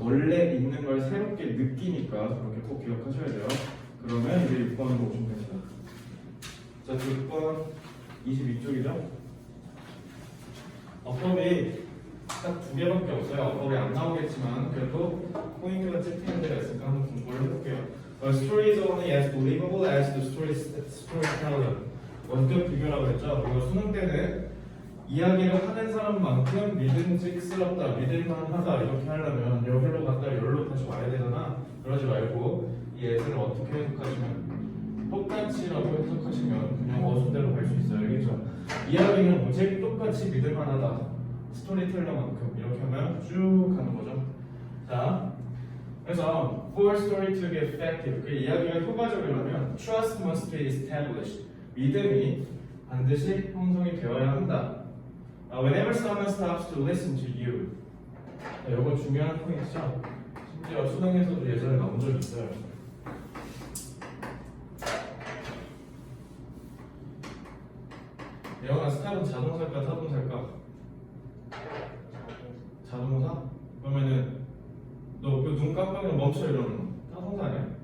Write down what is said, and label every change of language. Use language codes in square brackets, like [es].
[ko] 원래 있는 걸 새롭게 느끼니까 그렇게 꼭 기억하셔야 돼요. 그러면 이제 6번으로 오시면 됩니다. 자, 6번 22쪽이죠. 어법이 딱 2개밖에 없어요. 어법이 안 나오겠지만 그래도 포인트가 찍히는 데가 있으니까 한번 공부를 해볼게요. [en] A story is only as believable as the storyteller. [ko] 원격 비교라고 했죠. 그리고 수능 때는 이야기를 하는 사람만큼 믿음직스럽다, 믿을만하다 이렇게 하려면 여기로 갔다 여기로 다시 와야 되잖아. 그러지 말고 이 예제를 어떻게 해석하시면 똑같이라고 해석하시면 그냥 어순대로 갈 수 있어요. 알겠죠? 이야기는 오직 똑같이 믿을만하다, 스토리텔러만큼 이렇게 하면 쭉 가는 거죠. 자, 그래서 [en] for story to get effective, [ko] 그 이야기가 효과적이려면 [en] trust must be established, [ko] 믿음이 반드시 형성이 되어야 한다. [en] Whenever someone stops to listen to you. [ko] 자, 이거 중요한 포인트죠. 심지어 수능에서도 예전에 나온 적이 있어요. 영아, 스탑은 자동사일까 타동사일까? 자동사? 그러면은 너 그 눈 깜빡이면 멈춰 이러는 거 타동사 아니야?